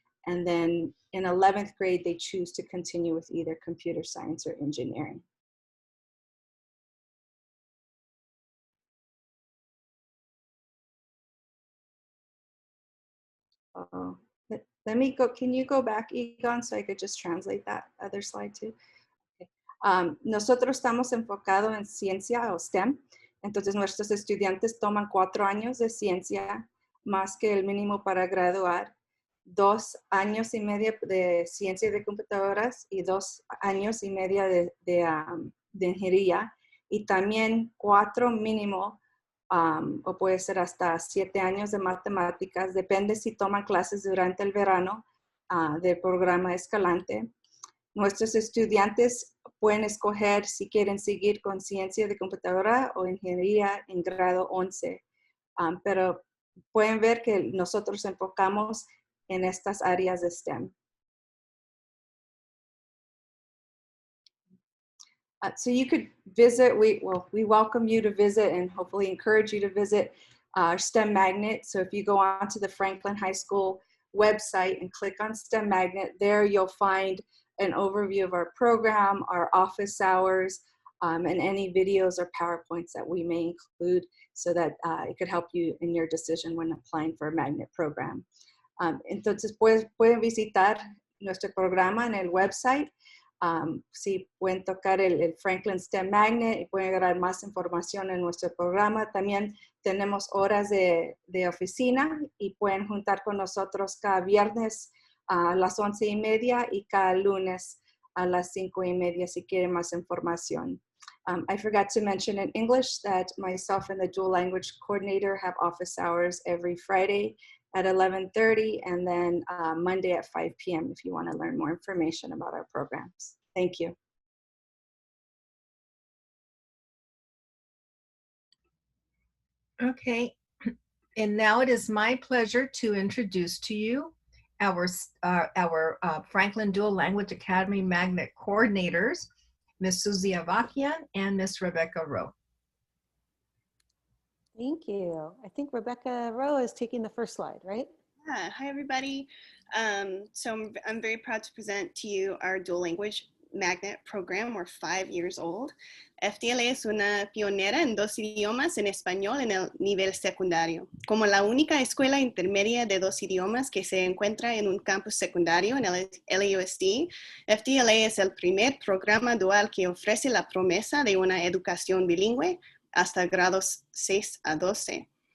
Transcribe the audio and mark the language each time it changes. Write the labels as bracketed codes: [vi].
[en] And then in 11th grade, they choose to continue with either computer science or engineering. Let me go, can you go back, Egon, so I could just translate that other slide too? [es] Nosotros estamos enfocados en ciencia o STEM, entonces nuestros estudiantes toman 4 años de ciencia, más que el mínimo para graduar, 2 años y medio de ciencia de computadoras y 2 años y medio de ingeniería, y también 4 mínimo, o puede ser hasta 7 años de matemáticas, depende si toman clases durante el verano del programa Escalante. Nuestros estudiantes pueden escoger si quieren seguir con ciencia de computadora o ingeniería en grado 11. Pero pueden ver que nosotros enfocamos en estas áreas de STEM. [en] So you could visit, we welcome you to visit and hopefully encourage you to visit our STEM Magnet. So if you go on to the Franklin High School website and click on STEM Magnet, there you'll find an overview of our program, our office hours, and any videos or PowerPoints that we may include so that it could help you in your decision when applying for a magnet program. [es] Entonces pueden visitar nuestro programa en el website. Si pueden tocar el Franklin STEM Magnet y pueden agarrar más información en nuestro programa. También tenemos horas de oficina y pueden juntar con nosotros cada viernes a las 11:30 y cada lunes a las 5:30 si quieren más información. [en] I forgot to mention in English that myself and the dual language coordinator have office hours every Friday at 11:30 and then Monday at 5 p.m. if you want to learn more information about our programs. Thank you. Okay, and now it is my pleasure to introduce to you our Franklin Dual Language Academy Magnet coordinators, Ms. Susie Avakian and Ms. Rebecca Rowe. Thank you. I think Rebecca Rowe is taking the first slide, right? Yeah, hi everybody. So I'm very proud to present to you our dual language magnet program. We're 5 years old. [es] FTLA es una pionera en 2 idiomas en español en el nivel secundario. Como la única escuela intermedia de 2 idiomas que se encuentra en un campus secundario en el LAUSD, FTLA es el primer programa dual que ofrece la promesa de una educación bilingüe hasta grados 6 a 12.